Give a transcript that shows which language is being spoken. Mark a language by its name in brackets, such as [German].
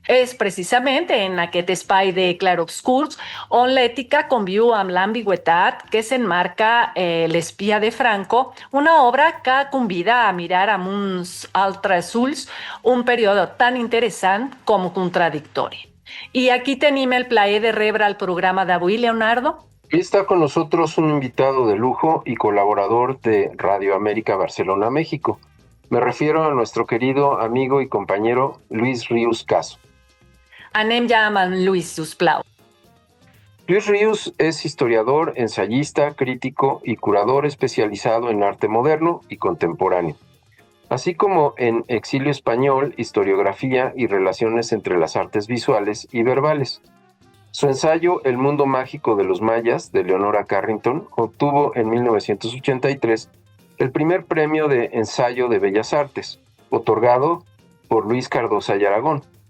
[Catalan] És precisament en aquest espai de clarobscurs on l'ètica conviu amb l'ambigüitat que s'enmarca L'espia de Franco, una obra que convida a mirar amb uns altres ulls un període tan interessant com contradictori. Y aquí tenim el plaer de rebre al programa d'avui, Leonardo. [Spanish] Hoy está con nosotros un invitado de lujo y colaborador de Radio América Barcelona, México. Me refiero a nuestro querido amigo y compañero Luis Ríos Caso. [Catalan] Anem ja amb en Luis, sisplau. [Spanish] Luis Ríos es historiador, ensayista, crítico y curador especializado en arte moderno y contemporáneo, así como en exilio español, historiografía y relaciones entre las artes visuales y verbales. Su ensayo El mundo mágico de los mayas, de Leonora Carrington, obtuvo en 1983 el primer premio de ensayo de Bellas Artes, otorgado por Luis Cardosa y Aragón.